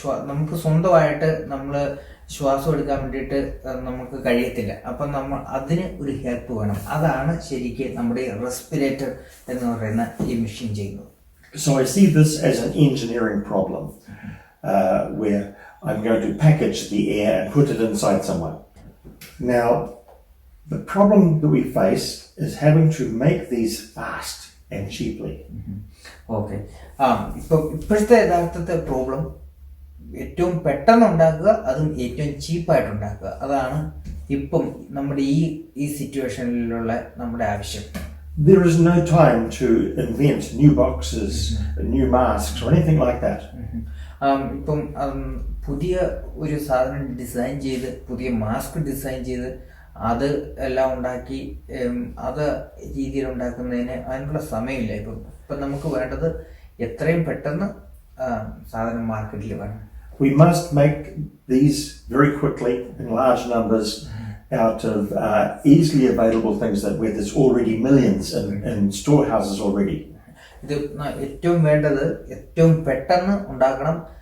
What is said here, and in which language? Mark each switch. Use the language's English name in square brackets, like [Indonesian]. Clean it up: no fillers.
[Malayalam] നമുക്ക് സ്വന്തമായിട്ട് നമ്മൾ ശ്വാസം എടുക്കാൻ വേണ്ടിയിട്ട് നമുക്ക് കഴിയത്തില്ല. അപ്പം അതിന് ഒരു ഹെൽപ്പ് വേണം. അതാണ് ശരിക്കും നമ്മുടെ റെസ്പിറേറ്റർ എന്ന് പറയുന്ന ഈ മെഷീൻ ചെയ്യുന്നത്. [English] So I see this as an engineering problem, where I'm going to package the air and put it inside someone. Now, the problem that we face is having to make these fast and cheaply. Okay. [Malayalam] ഇപ്പോഴത്തെ യഥാർത്ഥത്തെ problem ഏറ്റവും പെട്ടെന്ന് ഉണ്ടാക്കുക, അതും ഏറ്റവും ചീപ്പായിട്ട് ഉണ്ടാക്കുക. അതാണ് ഇപ്പം നമ്മുടെ ഈ സിറ്റുവേഷനിലുള്ള നമ്മുടെ ആവശ്യം. [English] There is no time to invent new boxes, new masks or anything like that. [Malayalam] ഇപ്പം പുതിയ ഒരു സാധനം ഡിസൈൻ ചെയ്ത്, പുതിയ മാസ്ക് ഡിസൈൻ ചെയ്ത് അത് എല്ലാം ഉണ്ടാക്കി അത് രീതിയിൽ ഉണ്ടാക്കുന്നതിന് അതിനുള്ള സമയമില്ല. ഇപ്പം നമുക്ക് വേണ്ടത് എത്രയും പെട്ടെന്ന് സാധനം മാർക്കറ്റിൽ വരണം. [English] We must make these very quickly in large numbers out of easily available things that where there's already millions in storehouses already. [Malayalam] ഇത് ഏറ്റവും വേണ്ടത് ഏറ്റവും പെട്ടെന്ന് ഉണ്ടാക്കണം.